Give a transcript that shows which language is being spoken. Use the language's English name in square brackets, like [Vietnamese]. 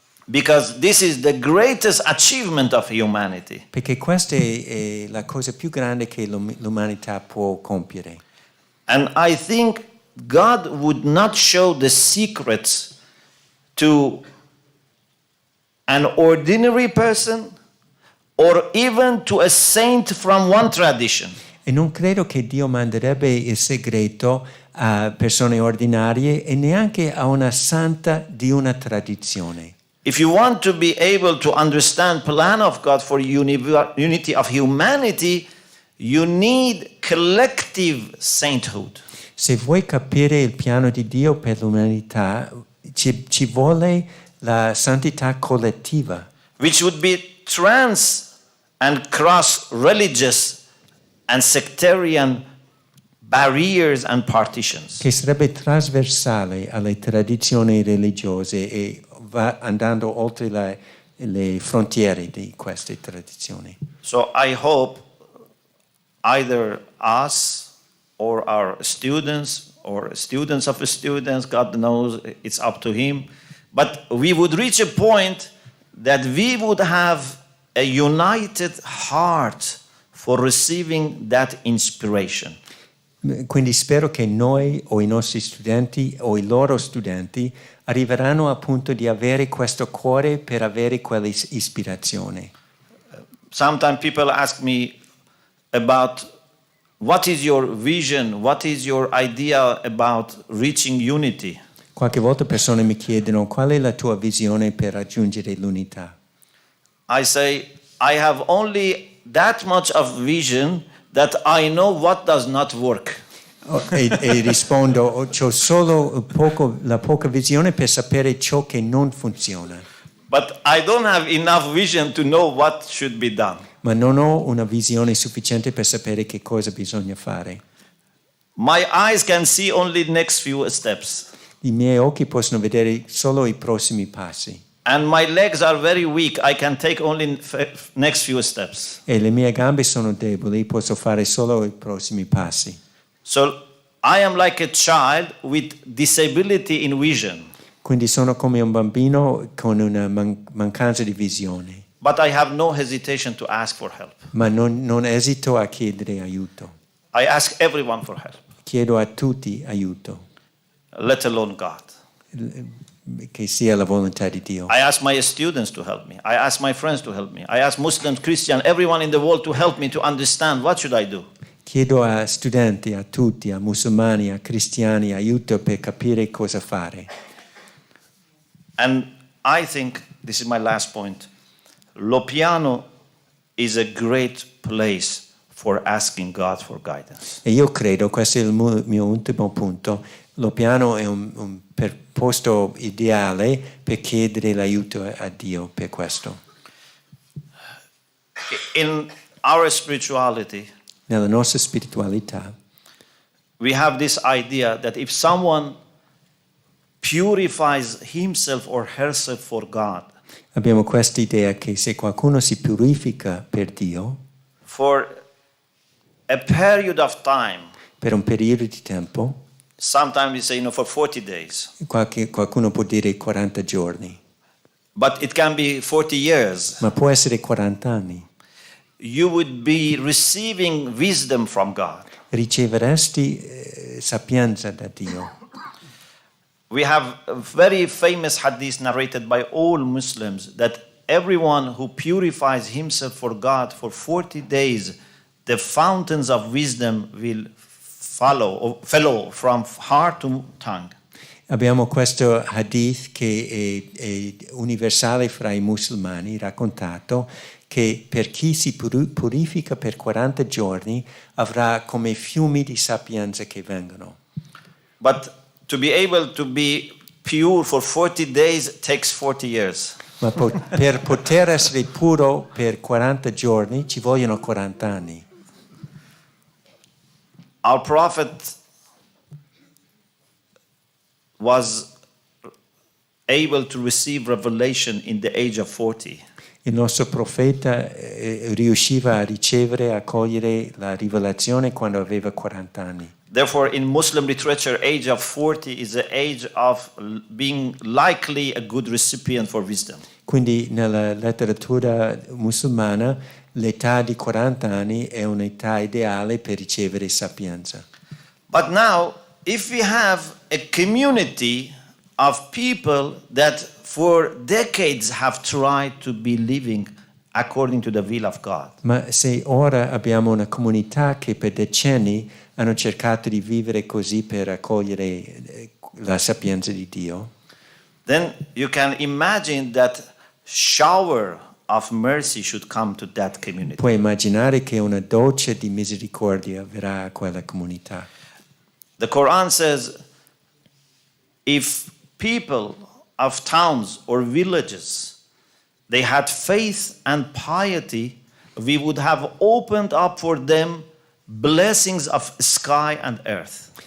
[English] Because this is the greatest achievement of humanity. [Italian] Perché questa è la cosa più grande che l'umanità può compiere. [English] And I think God would not show the secrets to an ordinary person or even to a saint from one tradition. [Italian] E non credo che Dio manderebbe il segreto a persone ordinarie e neanche a una santa di una tradizione. [English] If you want to be able to understand the plan of God for unity of humanity, you need collective sainthood. [Italian] Se vuoi capire il piano di Dio per l'umanità, ci vuole la santità collettiva, [English] Which would be trans and cross-religious and sectarian barriers and partitions. [Italian] che sarebbe trasversale alle tradizioni religiose e va andando oltre le frontiere di queste tradizioni. [English] So I hope either us or our students or students of students, God knows, it's up to him, but we would reach a point that we would have a united heart for receiving that inspiration. [Italian] Quindi spero che noi o i nostri studenti o i loro studenti arriveranno al punto di avere questo cuore per avere quell'ispirazione. [English] Sometimes people ask me about what is your vision, what is your idea about reaching unity? [Italian] Qualche volta persone mi chiedono qual è la tua visione per raggiungere l'unità. [English] I say, I have only that much of vision that I know what does not work. [Italian] E rispondo, ho solo la poca visione per sapere ciò che non funziona. [English] But I don't have enough vision to know what should be done. [Italian] Ma non ho una visione sufficiente per sapere che cosa bisogna fare. [English] My eyes can see only the next few steps. [Italian] I miei occhi possono vedere solo i prossimi passi. [English] And my legs are very weak. I can take only next few steps. [Italian] E le mie gambe sono deboli, posso fare solo i prossimi passi. [English] So I am like a child with disability in vision, [Italian] Quindi sono come un bambino con una mancanza di visione, [English] but I have no hesitation to ask for help. [Italian] ma non esito a chiedere aiuto. [English] I ask everyone for help, [Italian] Chiedo a tutti aiuto, [English] let alone God. [Italian] che sia la volontà di Dio. [English] I ask my students to help me. I ask my friends to help me. I ask Muslims, Christians, everyone in the world to help me to understand what should I do. [Italian] Chiedo a studenti, a tutti, a musulmani, a cristiani, aiuto per capire cosa fare. [English] And I think, this is my last point, Loppiano is a great place for asking God for guidance. [Italian] E io credo, questo è il mio ultimo punto, Loppiano è un posto ideale per chiedere l'aiuto a Dio per questo. [English] In our spirituality, [Italian] Nella nostra spiritualità [English] we have this idea that if someone purifies himself or herself for God, [Italian] abbiamo questa idea che se qualcuno si purifica per Dio, [English] for a period of time, [Italian] per un periodo di tempo, [English] sometimes we say, for 40 days, [Italian] qualcuno può dire 40 giorni, [English] but it can be 40 years, [Italian] ma può essere 40 anni. [English] you would be receiving wisdom from God. [Italian] Riceveresti sapienza da Dio. [English] We have a very famous hadith narrated by all Muslims that everyone who purifies himself for God for 40 days, the fountains of wisdom will flow from heart to tongue. [Italian] Abbiamo questo hadith che è universale fra i musulmani, raccontato che per chi si purifica per 40 giorni avrà come fiumi di sapienza che vengono. [English] But to be able to be pure for 40 days takes 40 years. [Italian] Ma per poter essere puro per 40 giorni ci vogliono 40 anni. [English] Our prophet was able to receive revelation in the age of 40. [Italian] Il nostro profeta riusciva a ricevere, a cogliere la rivelazione quando aveva 40 anni. [English] Therefore, in Muslim literature, age of 40 is the age of being likely a good recipient for wisdom. [Italian] Quindi nella letteratura musulmana l'età di 40 anni è un'età ideale per ricevere sapienza. [English] But now, if we have a community of people that for decades have tried to be living according to the will of God, [Italian] Ma se ora abbiamo una comunità che per decenni hanno cercato di vivere così per accogliere la sapienza di Dio, [English] then you can imagine that shower of mercy should come to that community. [Italian] puoi immaginare che una doccia di misericordia verrà a quella comunità. [English] The Quran says, if people of towns or villages, they had faith and piety, we would have opened up for them blessings of sky and earth.